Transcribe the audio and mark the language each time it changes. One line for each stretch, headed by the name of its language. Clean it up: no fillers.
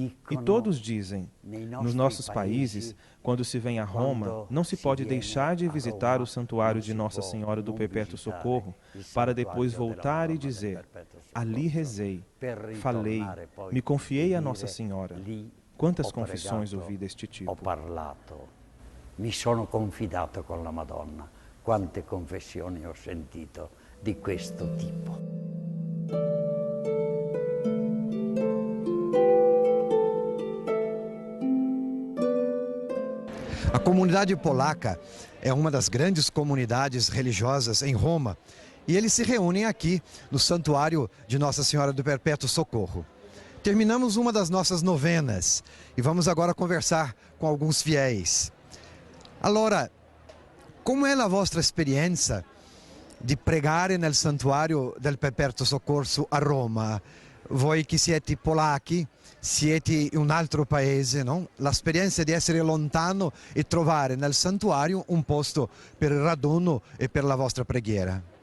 Portuguese: E todos dizem, nos nossos países, quando se vem a Roma, não se pode deixar de visitar o santuário de Nossa Senhora do Perpétuo Socorro, para depois voltar e dizer, ali rezei, falei, me confiei a Nossa Senhora. Quantas confissões ouvi deste tipo?
Italian: Ho parlato, mi sono confidato con la Madonna. Quante confessioni ho sentito di questo tipo.
Portuguese: A comunidade polaca é uma das grandes comunidades religiosas em Roma e eles se reúnem aqui no Santuário de Nossa Senhora do Perpétuo Socorro. Terminamos uma das nossas novenas e vamos agora conversar com alguns fiéis.
Italian: Allora,
Portuguese: como é
Italian: a vostra esperienza di pregare nel Santuario del Perpetuo Soccorso a Roma? Voi che siete polacchi, siete in un altro paese, no? L'esperienza di essere lontano e trovare nel santuario un posto per il raduno e per la vostra preghiera.